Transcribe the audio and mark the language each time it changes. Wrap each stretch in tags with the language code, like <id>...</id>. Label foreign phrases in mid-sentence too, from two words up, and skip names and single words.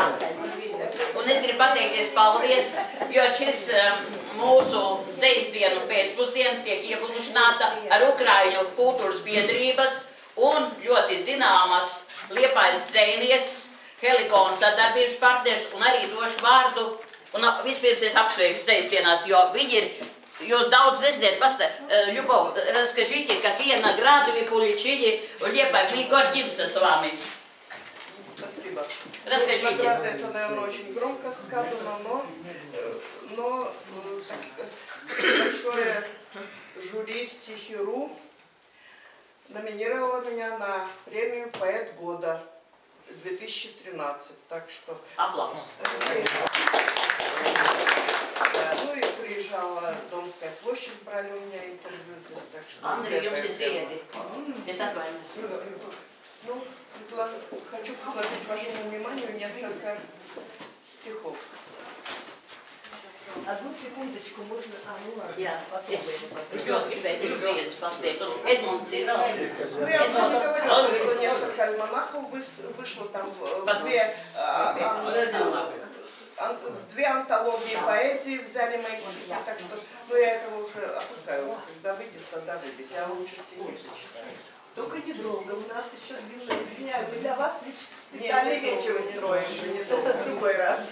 <lv>Un es gribu pateikties paldies, jo šis mūsu dzejsdienu pēcpusdienu tiek ieplušināta ar Ukraiņu kultūras biedrības un ļoti zināmas Liepājas dzejnieces, Helikona sadarbības partners, un arī došu vārdu. Un vispirms es apsveikšu dzejsdienās, jo viņi ir, jūs daudz nezināt,</lv> <ru>Любовь, расскажите, какие награды вы получили в Лепае, мы гордимся с вами. Спасибо. Расскажите. Награда, это, наверное, очень громко сказано, но так сказать, большое жюри «Стихи.ру» номинировало меня на премию «Поэт года» 2013. Так что... Аплодис. Да, ну и приезжала Домская площадь, брали у меня интервью. Так что Андрей,</ru> <lv>jums ir ziedi. Es atvainojos.</lv> <ru>Ну, хочу предложить вашему вниманию несколько стихов. Одну секундочку, можно... ну ладно.</ru> <lv>Jā, es ļoti gribēju viens pasniegt. Un Edmunds ir vēl.</lv> <ru>Ну, я вам не говорила, что несколько альманахов вышло там две антологии поэзии взяли мои стихи, так что, ну, я этого уже опускаю. Когда выйдет, тогда выйдет. Я лучше стихи зачитаю. Только недолго, у нас еще длинная дня. Мы для вас специальный вечер устроим, не только в другой раз.</ru>